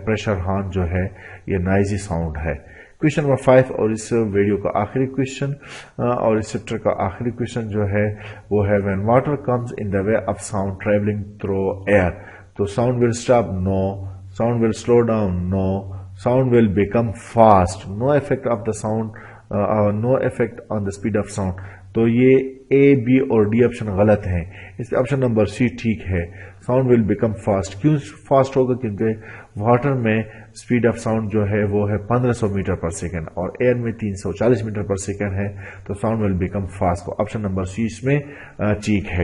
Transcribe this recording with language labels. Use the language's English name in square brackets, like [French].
[Urdu] Pressure horn جو ہے یہ نائزی ساؤنڈ ہے. کوشچن نمبر 5 اور اس ویڈیو کا آخری کوشچن اور اس چیپٹر کا آخری کوشچن جو ہے وہ ہے [English] when water comes in the way of sound traveling through air. [Urdu] تو [English] sound will stop, no. Sound will slow down, no. Sound will become fast. No effect of the sound, no effect on the speed of sound. [Urdu] تو یہ اے be اور D option غلط ہیں. اس option number سی ٹھیک ہے. [English] Sound will become fast. [Urdu] کیوں fast ہوگا؟ کیونکہ واٹر میں اسپیڈ آف ساؤنڈ جو ہے وہ ہے 1500 میٹر پر سیکنڈ اور ایئر میں 340 میٹر پر سیکنڈ ہے. تو [English] Sound will become fast. [Urdu] تو آپشن نمبر سی اس میں ٹھیک ہے.